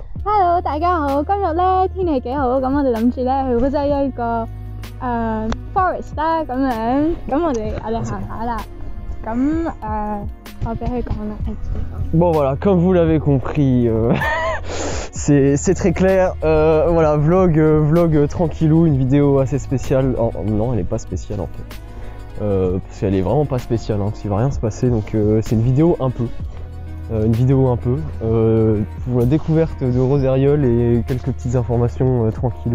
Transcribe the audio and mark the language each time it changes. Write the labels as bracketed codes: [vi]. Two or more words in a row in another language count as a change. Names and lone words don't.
[yue] Hello， 大家好，今日咧天氣幾好，咁我哋諗住咧去烏雞一個forest 啦，咁樣，咁我哋行下啦，咁我俾佢講啦。 [fr] Bon voilà, comme vous l'avez compris, c'est très clair. Voilà, vlog tranquillou, une vidéo assez spéciale. Oh, non, elle est pas spéciale en fait. Parce qu'elle est vraiment pas spéciale, hein, parce qu'il va rien se passer. Donc c'est une vidéo un peu. Pour la découverte de Roseriol et quelques petites informations tranquillou.